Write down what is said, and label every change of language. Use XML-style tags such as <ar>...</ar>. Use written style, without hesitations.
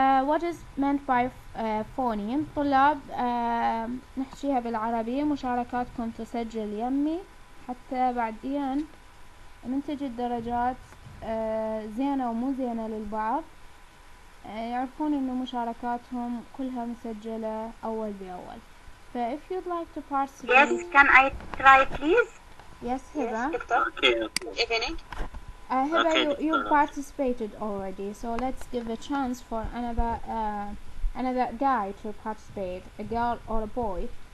<en>What is meant by phoneme؟</en> <ar>طلاب نحكيها بالعربي. مشاركاتكم تسجل يمي حتى بعدين منتج الدرجات زينة ومو زينة للبعض يعرفون إنه مشاركاتهم كلها مسجلة أول بأول.</ar> <en>if you'd like to participate. Yes, can I try please? Yes, Hiba. Yes, okay. Evening. Hiba, you participated already, so let's give a chance for another guy to participate, a girl or a boy.</en>